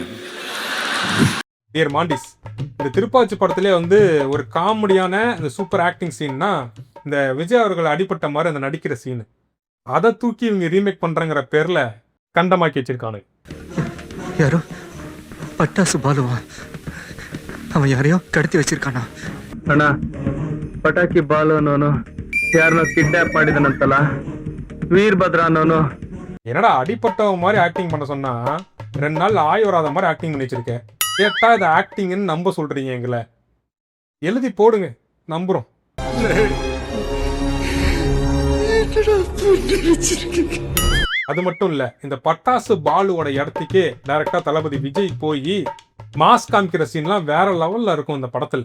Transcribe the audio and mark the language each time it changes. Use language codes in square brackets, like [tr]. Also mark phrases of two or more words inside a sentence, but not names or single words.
[ta] டியர் மாண்டிஸ், இந்த திருப்பாச்சி படத்திலே ஒரு காமெடியான இந்த சூப்பர் ஆக்டிங் சீன்னா இந்த விஜய் அவர்கள் அடிபட்ட மாதிரி அந்த நடிக்கிற சீனு, அதை தூக்கி இவங்க ரீமேக் பண்றங்கிற பேர்ல கண்டமாக்கி வச்சிருக்கானு. யாரோ பட்டாசு பாலுவா, அவன் யாரையோ கடத்தி வச்சிருக்கானா? [kn] ಅಣ್ಣ, ಪಟಾಕಿ ಬಾಲು ಅನ್ನೋನು ಯಾರನ್ನೋ ಕಿಡ್ನಾಪ್ ಮಾಡಿದನಂತಲ್ಲ, ವೀರಭದ್ರ ಅನ್ನೋನು. [ta] என்னடா அடிப்பட்டவன் மாதிரி ஆக்டிங் பண்ண சொன்னா 2 நாள் ஆய் வராத மாதிரி ஆக்டிங் பண்ணி வச்சிருக்கேன். கேட்டா இது ஆக்டிங்னு நம்ப சொல்றீங்க எங்களை. எழுதி போடுங்க, நம்புறோம். அது மட்டும் இல்ல, இந்த பட்டாசு பாலுவோட இடத்துக்கே டைரக்டா தளபதி விஜய் போய் மாஸ் காமிக்கிற சீன்லாம் வேற லெவல்ல இருக்கும் இந்த படத்துல.